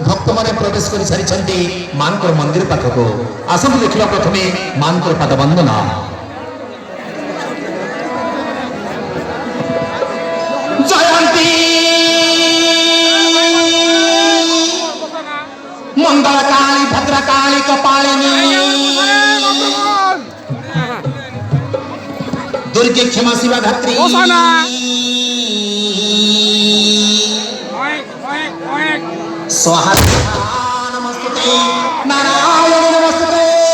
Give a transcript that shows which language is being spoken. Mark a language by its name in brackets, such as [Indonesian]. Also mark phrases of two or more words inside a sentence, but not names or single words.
[Odia] भक्तମାନେ प्रवेश କରି ସାରିଛନ୍ତି ମାଙ୍କର ମନ୍ଦିର ପାଖକୁ। ଆସନ୍ତୁ ଦେଖିବା ପ୍ରଥମେ ମାଙ୍କର ପାଦ ବନ୍ଦନା। [Sanskrit] ଜୟନ୍ତୀ मंगल काली भद्रकाली कपालिनी दुर्गे क्षमा शिवा धात्री स्वाहा नमस्ते नारायण नमस्ते